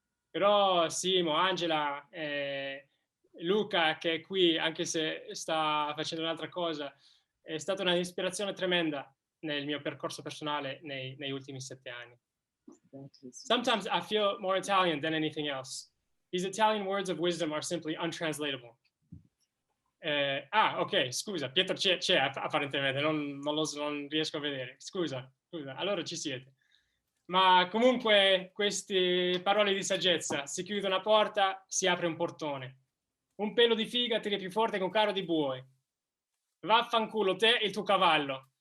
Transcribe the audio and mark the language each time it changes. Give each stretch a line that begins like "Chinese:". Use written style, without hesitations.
Italian: Però Simo, Angela, Luca, che è qui, anche se sta facendo un'altra cosa, è stata un'ispirazione tremenda nel mio percorso personale nei ultimi 7 anni.
English: Sometimes I feel more Italian than anything else. These Italian words of wisdom are simply untranslatable.
Italian: Ok, scusa, Pietro c'è apparentemente, non riesco a vedere. Scusa, allora ci siete. Ma comunque queste parole di saggezza: si chiude una porta, si apre un portone. Un pelo di figa tira più forte che un carro di buoi. Vaffanculo te e il tuo cavallo.